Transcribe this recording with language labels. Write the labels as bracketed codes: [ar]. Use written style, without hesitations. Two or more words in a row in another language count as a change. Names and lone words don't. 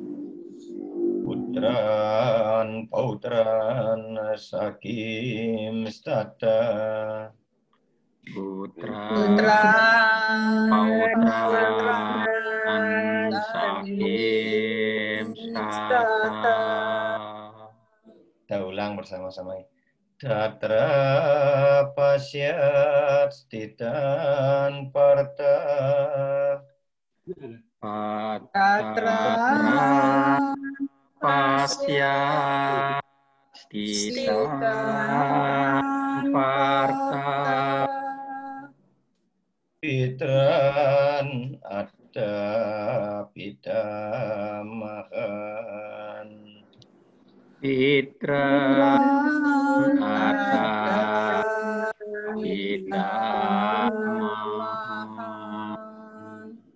[sa] Putran pautran sakim stata. Putran pautran sakim stata. [id] Kita ulang bersama-sama. [sa] Tatra pasyat stitan parta. Tatra pasyat stitan parta. Pitran ada pitamahan. Pitran ada pitamahan.